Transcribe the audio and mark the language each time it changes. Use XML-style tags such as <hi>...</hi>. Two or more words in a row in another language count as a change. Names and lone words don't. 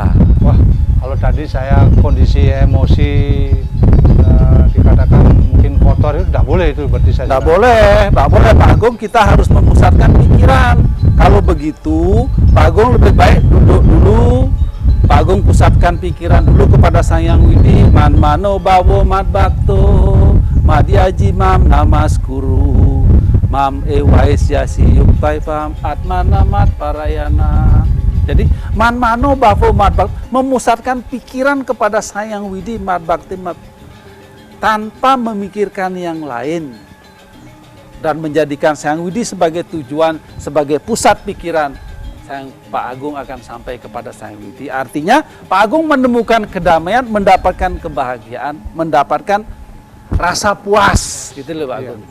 <id>Wah, kalau tadi saya kondisi emosi dikatakan mungkin kotor itu tidak boleh itu berarti saya. Tidak boleh Pak Agung, kita harus memusatkan pikiran. Kalau begitu, Pak Agung lebih baik duduk dulu. Pak Agung pusatkan pikiran dulu kepada Sang Hyang Widi.</id> <sa>Man mano bawo mat bakto, madiaji mam namaskuru, mam ewais yasi yuktai pam atmana mat parayana. Jadi man mano bawo mat bakto,</sa> <id>memusatkan pikiran kepada Sang Hyang Widi</id> <sa>mat bakti</sa> <id>tanpa memikirkan yang lain dan menjadikan Sang Hyang Widi sebagai tujuan, sebagai pusat pikiran. Pak Agung akan sampai kepada Sang Hyang Widi. Artinya Pak Agung menemukan kedamaian, mendapatkan kebahagiaan, mendapatkan rasa puas, gitu loh Pak Agung.</id>